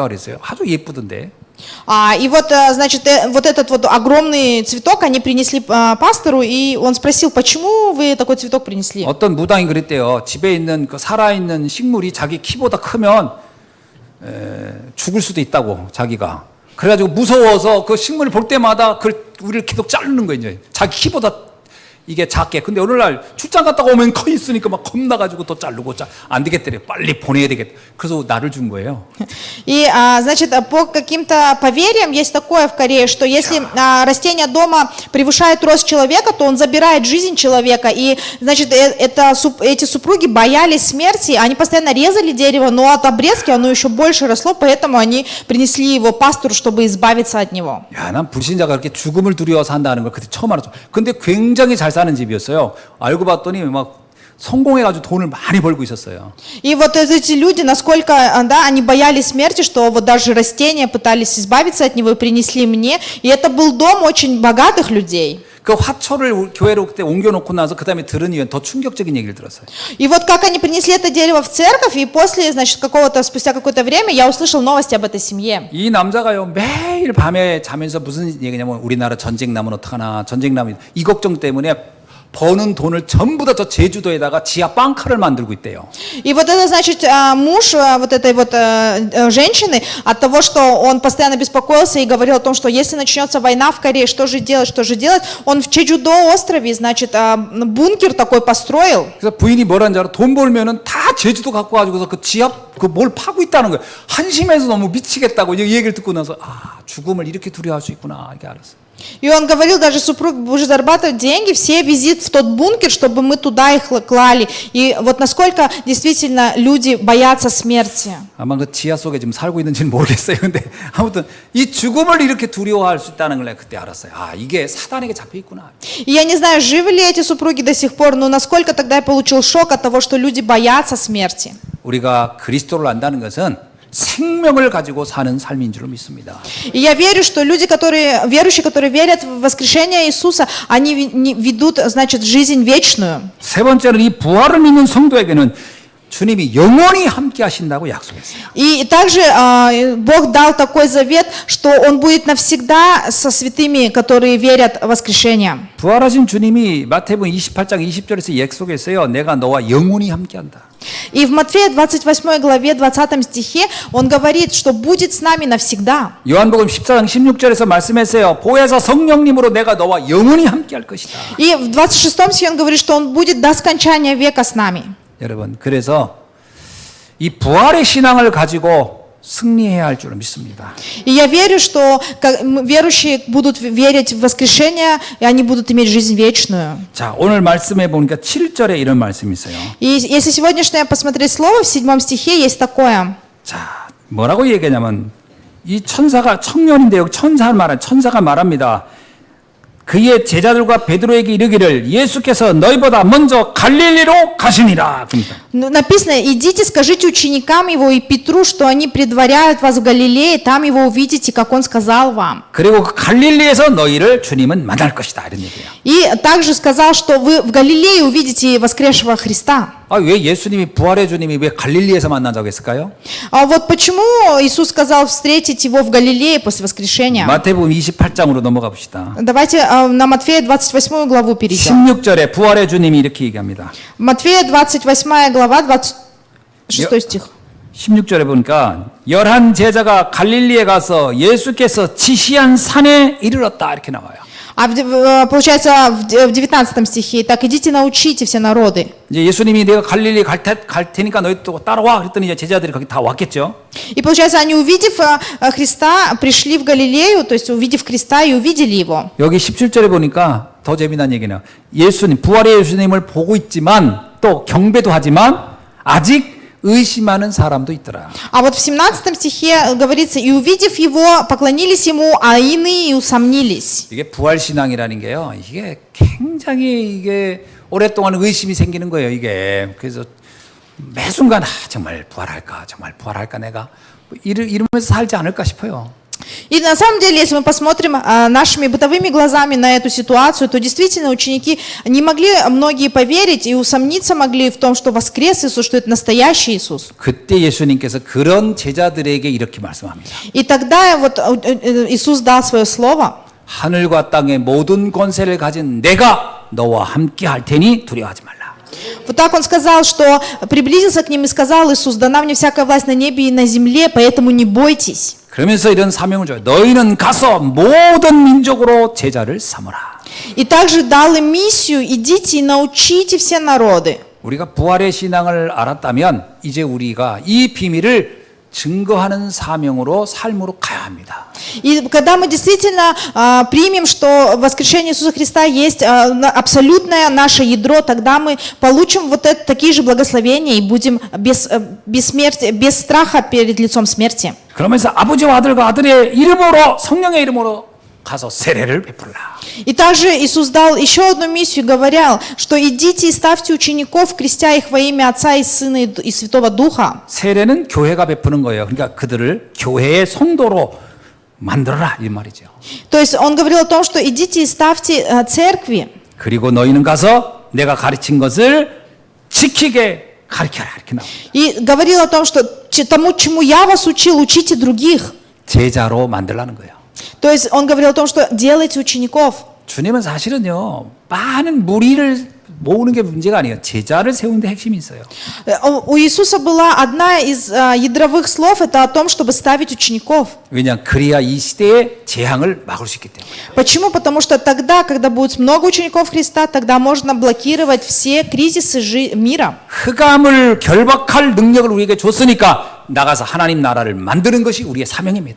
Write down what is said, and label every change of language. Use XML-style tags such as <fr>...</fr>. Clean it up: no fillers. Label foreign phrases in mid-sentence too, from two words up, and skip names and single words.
<ko>그랬어요. 아주 예쁘던데.</ko> <ru>И вот, значит, вот этот вот огромный цветок они принесли пастору, и он спросил, почему вы такой цветок принесли?</ru> <ko>어떤 무당이 그랬대요. 집에 있는 그 살아있는 식물이 자기 키보다 크면 죽을 수도 있다고 자기가. 그래가지고 무서워서 그 식물을 볼 때마다 그 우리를 계속 자르는 거예요. 이제. 자기 키보다 이게 작게. 근데 어느 날 출장 갔다가 오면 커 있으니까 막 겁나가지고 또 자르고 안 되겠더래. 빨리 보내야 되겠다. 그래서 나를 준 거예요.</ko> <ru>И, значит, по каким-то поверьям есть такое в Корее, что если растение дома превышает рост человека, то он забирает жизнь человека. И, значит, эти супруги боялись смерти, они постоянно резали дерево, но от обрезки оно еще больше росло, поэтому они принесли его пастору, чтобы избавиться от него.</ru> <ko>야, 난 불신자가 그렇게 죽음을 두려워서 한다는 걸 그때 처음 알았어. 근데 굉장히 잘 사는 집이었어요. 알고 봤더니 막 성공해가지고 돈을 많이 벌고 있었어요.</ko> <ru>И вот эти люди, насколько, да, они боялись смерти, что вот даже растения пытались избавиться от него и принесли мне. И это был дом очень богатых людей.</ru> <ko>그 화초를 교회로 그때 옮겨놓고 나서 그 다음에 들은 이유는 더 충격적인 얘기를 들었어요.</ko> <ru>И вот как они принесли это дерево в церковь, и после, значит, спустя какое-то время я услышал новости об этой семье.</ru> <ko>이 남자가요 매일 밤에 자면서 무슨 얘기냐면 우리나라 전쟁 나면 어떡하나 전쟁 나면 이 걱정 때문에 버는 돈을 전부 다 저 제주도에다가 지하 빵카를 만들고 있대요.</ko> <ru>И вот это, значит, муж вот этой вот женщины, от того, что он постоянно беспокоился и говорил о том, что если начнется война в Корее, что же делать, он в Чеджудо острове, значит, бункер такой построил.</ru> <ko>그래서 부인이 뭐라는 줄 알아? 돈 벌면은 다 제주도 갖고 가지고서 그 지하 그 뭘 파고 있다는 거예요. 한심해서 너무 미치겠다고 이 얘기를 듣고 나서 죽음을 이렇게 두려워할 수 있구나 이렇게 알았어요.</ko> <ru>И он говорил, даже супруг уже зарабатывает деньги, все визит в тот бункер, чтобы мы туда их клали. И вот насколько действительно люди боятся смерти.</ru> <ko>아마 그 지하 속에 지금 살고 있는지는 모르겠어요. 근데 아무튼 이 죽음을 이렇게 두려워할 수 있다는 걸 내가 그때 알았어요. 이게 사단에게 잡혀 있구나.</ko> <ru>И я не знаю, живы ли эти супруги до сих пор, но насколько тогда я получил шок от того, что люди боятся смерти.</ru> <ko>우리가 그리스도를 안다는 것은 생명을 가지고 사는 삶인 줄로 믿습니다.</ko> <ru>И я верю, что люди, верующие, которые верят в воскрешение Иисуса, они ведут, значит, жизнь вечную.</ru> <ko>세 번째는 이 부활을 믿는 성도에게는 주님이 영원히 함께 하신다고 약속했어요.</ko> <ru>И также Бог дал такой завет, что Он будет навсегда со святыми, которые верят в воскрешение.</ru> <ko>부활하신 주님이 마태복음 28장 20절에서 약속했어요. 내가 너와 영원히 함께한다.</ko> <ru>И в Матфея 28 главе 20 стихе Он говорит, что будет с нами навсегда.</ru> <ko>요한복음 14장 16절에서 말씀했어요. 보혜사 성령님으로 내가 너와 영원히 함께할 것이다.</ko> <ru>И в 26 стихе Он говорит, что Он будет до скончания века с нами.</ru> <ko>여러분, 그래서 이 부활의 신앙을 가지고 승리해야 할 줄로 믿습니다.</ko> <ru>И я верю, что верующие будут верить в воскрешение, и они будут иметь жизнь вечную.</ru> <ko>자, 오늘 말씀해 보니까 7절에 이런 말씀이 있어요.</ko> <ru>И если сегодняшнее посмотреть слово, в 7 стихе есть такое.</ru> <ko>자, 뭐라고 얘기하냐면 이 천사가 청년인데 여기 천사가 말합니다. 그의 제자들과 베드로에게 이르기를 예수께서 너희보다 먼저 갈릴리로 가시니라. 그럽니다.</ko> <ru>Написано, идите, скажите ученикам его и Петру, что они предваряют вас в Галилее, там его увидите, как он сказал вам.</ru> <ko>그리고 그 갈릴리에서 너희를 주님은 만날 것이다. 이런 얘기예요.</ko> <ru>И также сказал, что вы в Галилее увидите воскресшего Христа.</ru> <ko>아, 왜 예수님이 부활의 주님이 왜 갈릴리에서 만나자고 했을까요?</ko> <ru>А вот почему Иисус сказал встретить его в Галилее после воскрешения?</ru> <ko>마태복음 28장으로 넘어가 봅시다.</ko> <ru>Давайте на Матфея 28 главу перейдем.</ru> <ko>16절에 부활의 주님이 이렇게 얘기합니다.</ko> <ru>Матфея 28 глава, 26 стих.</ru> <ko>16절에 보니까 11 제자가 갈릴리에 가서 예수께서 지시한 산에 이르렀다 이렇게 나와요.</ko> <ru>А получается в 19 стихе, так идите научите все народы.</ru> <ko>이제 예수님이 내가 갈릴리 갈 테니까 너희 또 따라와 그랬더니 이제 제자들이 거기 다 왔겠죠.</ko> <ru>И получается, они, увидев Христа, пришли в Галилею, то есть увидев Христа и увидели его.</ru> <ko>여기 17절에 보니까 더 재미난 얘기는 예수님, 부활의 예수님을 보고 있지만 또 경배도 하지만 아직 의심하는 사람도 있더라.</ko> <ru>А вот в 17 стихе говорится, и увидев его, поклонились ему, а иные усомнились.</ru> <ko>이게 부활 신앙이라는 게요. 이게 굉장히 이게 오랫동안 의심이 생기는 거예요. 이게 그래서 매 순간 정말 부활할까 내가 이러면서 살지 않을까 싶어요.</ko> <ru>И на самом деле, если мы посмотрим нашими бытовыми глазами на эту ситуацию, то действительно ученики не могли многие поверить и усомниться могли в том, что воскрес Иисус, что это настоящий Иисус.</ru> <ko>그때 예수님께서 그런 제자들에게 이렇게 말씀합니다.</ko> <ru>И тогда вот Иисус дал свое слово.</ru> <ko>하늘과 땅의 모든 권세를 가진 내가 너와 함께 할 테니 두려워하지 말라.</ko> <ru>Вот так он сказал, что приблизился к ним и сказал Иисус, дана мне всякая власть на небе и на земле, поэтому не бойтесь.</ru> <ko>그러면서 이런 사명을 줘요. 너희는 가서 모든 민족으로 제자를 삼으라.</ko> <ru>И также дал им миссию, идите и научите все народы.</ru> <ko>우리가 부활의 신앙을 알았다면 이제 우리가 이 비밀을 증거하는 사명으로 삶으로 가야 합니다.</ko> <ru>И когда мы действительно примем, что воскрешение Иисуса Христа есть абсолютное наше ядро, тогда мы получим вот такие же благословения и будем без страха перед лицом смерти.</ru> <ko>그러면서 아버지와 아들과 아들의 이름으로 성령의 이름으로 가서 세례를 베풀라.</ko> <ru>И также Иисус дал еще одну миссию, говорил, что идите и ставьте учеников, крестя их во имя Отца и Сына и Святого Духа.</ru> <ko>세례는 교회가 베푸는 거예요. 그러니까 그들을 교회의 성도로 만들어라 이 말이죠.</ko> <ru>То есть он говорил о том, что идите и ставьте церкви.</ru> <ko>그리고 너희는 가서 내가 가르친 것을 지키게 가르쳐라 이렇게 나옵니다.</ko> <ru>И говорил о том, что тому, чему я вас учил, учите других.</ru> <ko>제자로 만들라는 거예요.</ko> <ru>То есть он говорил о том, что делайте учеников.</ru> <ko>주님은 사실은요 많은 무리를 모으는 게 문제가 아니에요. 제자를 세우는 데 핵심이 있어요.</ko> <ru>У Иисуса была одна из ядровых слов, это о том, чтобы ставить учеников.</ru> <ko>왜냐 그래야 이 시대의 재앙을 막을 수 있기 때문에.</ko> <ru>Почему? Потому что тогда, когда будет много учеников Христа, тогда можно блокировать все кризисы мира.</ru> <ko>흑암을 결박할 능력을 우리에게 줬으니까 나가서 하나님 나라를 만드는 것이 우리의 사명입니다.</ko>